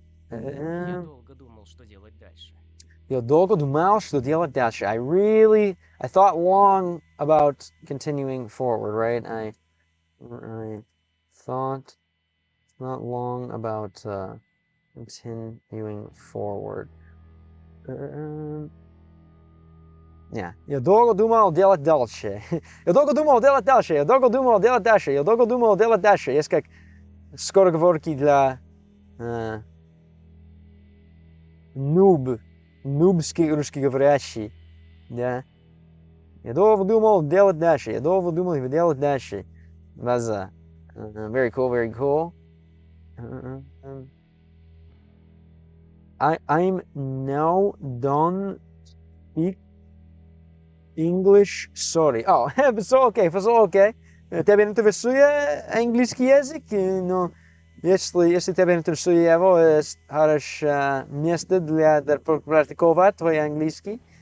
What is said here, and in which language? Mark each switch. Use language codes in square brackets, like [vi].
[ru] Я долго думал, что делать дальше. Я долго думал, что делать дальше. [en] I thought long about continuing forward, right? I thought not long about continuing forward. [ru] Не. Я долго думал делать дальше. Я долго думал делать дальше. Я долго думал делать дальше. Я долго думал делать дальше. Есть как скороговорки для нубский русскоговорящий. Да. Я долго думал делать дальше. Я долго думал делать дальше. [en] База. Very cool, very cool. I'm now done speak English, sorry. [ru] Oh, все окей. Тебя интересует английский язык? Но если тебя интересует его, есть хорошее место для практиковать твой английский.